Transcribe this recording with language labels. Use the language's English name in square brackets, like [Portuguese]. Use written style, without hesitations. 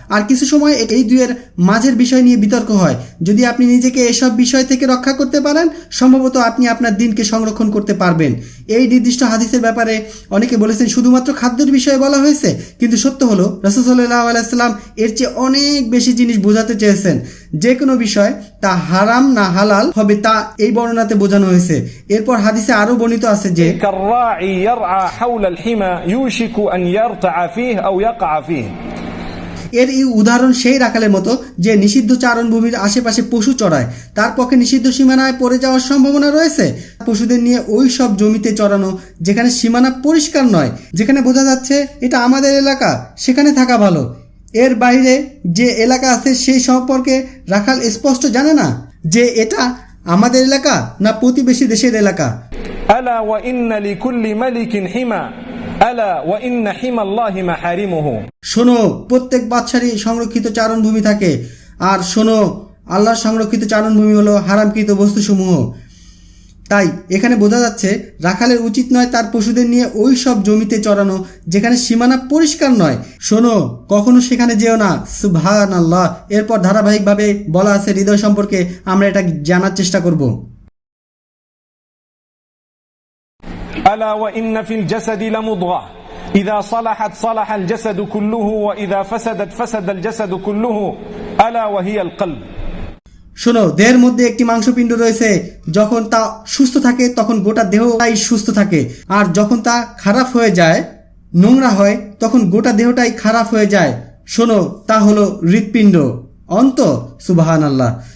[Bangla] আর কিছু সময় এই দুইয়ের মাঝের বিষয় নিয়ে বিতর্ক হয়। যদি আপনি নিজেকে এসব বিষয় থেকে রক্ষা করতে পারেন সম্ভবত আপনি আপনার দিনকে সংরক্ষণ করতে পারবেন। এই নির্দিষ্ট হাদিসের ব্যাপারে অনেকে বলেছেন শুধুমাত্র খাদ্যের বিষয়ে বলা হয়েছে, কিন্তু সত্য হলো রাসূল সাল্লাল্লাহু আলাইহি ওয়াসাল্লাম এর চেয়ে অনেক বেশি জিনিস বোঝাতে চেয়েছেন। যে কোনো বিষয় তা হারাম না হালাল হবে তা এই বর্ণনাতে বোঝানো হয়েছে। এরপর হাদিসে আরো বর্ণিত আছে যে [Arabic] كالراعي يرعى حول الحمى يوشك أن يرتع فيه أو يقع فيه। [Bangla] এর এই উদাহরণ সেই রাখালের মতো যে নিষিদ্ধ চারণভূমির আশেপাশে পশু চড়ায়, তার পক্ষে নিষিদ্ধ সীমানায় পড়ে যাওয়ার সম্ভাবনা রয়েছে। পশুদের নিয়ে ওই সব জমিতে চড়ানো যেখানে সীমানা পরিষ্কার নয়, যেখানে বোঝা যাচ্ছে এটা আমাদের এলাকা, সেখানে থাকা ভালো। এর বাইরে যে এলাকা আছে সেই সম্পর্কে রাখাল স্পষ্ট জানে না যে এটা আমাদের এলাকা না প্রতিবেশী দেশের এলাকা। [Arabic] ألا وإن لكل ملك حمى ألا وإن حمى الله محارمه। [Bangla] শোনো, প্রত্যেক বাদশারই সংরক্ষিত চারণভূমি থাকে, আর শোনো আল্লাহর সংরক্ষিত চারণভূমি হলো হারামকৃত বস্তুসমূহ। তাই এখানে বোঝা যাচ্ছে রাখালের উচিত নয় তার পশুদের নিয়ে ওই সব জমিতে চড়ানো যেখানে সীমানা পরিষ্কার নয়। শোনো, কখনো সেখানে যেও না। সুবহানাল্লাহ। এরপর ধারাবাহিকভাবে বলা আছে হৃদয় সম্পর্কে, আমরা এটা জানার চেষ্টা করব। [Arabic] ألا وإن في الجسد لمضغة إذا صلحت صلح الجسد كله وإذا فسدت فسد الجسد كله ألا وهي القلب। [Bangla] শোনো, দেহের মধ্যে একটি মাংসপিণ্ড রয়েছে, যখন তা সুস্থ থাকে তখন গোটা দেহটাই সুস্থ থাকে, আর যখন তা খারাপ হয়ে যায়, নোংরা হয়, তখন গোটা দেহটাই খারাপ হয়ে যায়। শোনো, তা হলো হৃৎপিণ্ড, অন্তর। সুবহানাল্লাহ।